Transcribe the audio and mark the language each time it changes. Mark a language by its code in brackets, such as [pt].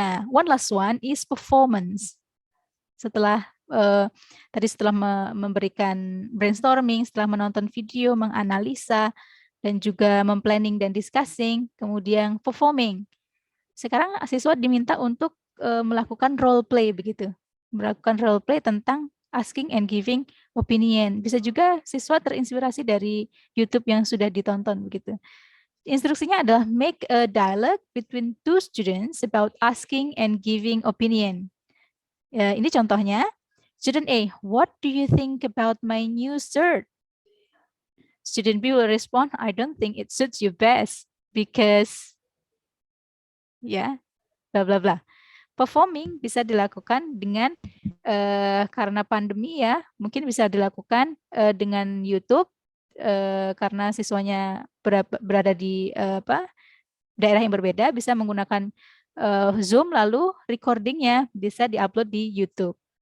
[en] Nah, one last one is performance. [id] Setelah tadi setelah memberikan brainstorming, setelah menonton video, menganalisa, dan juga memplanning dan discussing, kemudian performing. Sekarang siswa diminta untuk melakukan role play begitu. Melakukan [en] role play [id] tentang [en] asking and giving opinion. [id] Bisa juga siswa terinspirasi dari YouTube yang sudah ditonton begitu. Instruksinya adalah [en] make a dialogue between two students about asking and giving opinion. [id] Ini contohnya. [en] Student A, what do you think about my new shirt? Student B will respond, I don't think it suits you best because ya, bla bla bla. [id] Performing bisa dilakukan dengan karena pandemi ya, mungkin bisa dilakukan dengan YouTube karena siswanya berada di daerah yang berbeda, bisa menggunakan Zoom, lalu recordingnya bisa diupload di YouTube.